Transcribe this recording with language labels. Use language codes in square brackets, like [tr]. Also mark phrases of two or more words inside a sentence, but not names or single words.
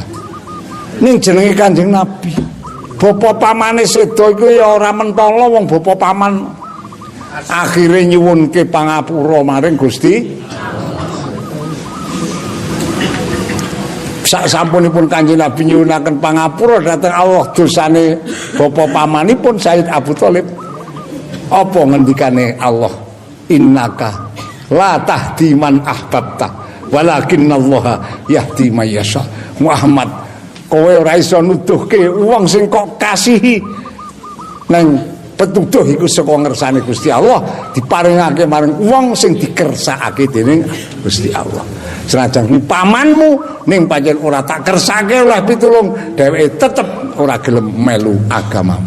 [jv] Ning jenenge Kanjeng Nabi. Bapa pamane seda iku ya ora mentala wong bapa paman akhire nyuwunke pangapura maring Gusti. Sak sampunipun Kanjeng Nabi nyuwunaken pangapura dhateng Allah dosane bapa pamanipun Sayyid Abu Thalib. Apa ngendikane Allah? [ar] إنك لا تهدي من أحببت ولكن الله يهدي من يشاء. [jv] Muhammad, kowe ora iso nuduhke wong sing kok kasihi nang petuduh iku saka ngersane Gusti Allah diparingake marang wong sing dikersakake dening Gusti Allah. Senajan pamanmu ning pancen ora tak kersake oleh pitulung, dheweke tetep ora gelem melu agamamu.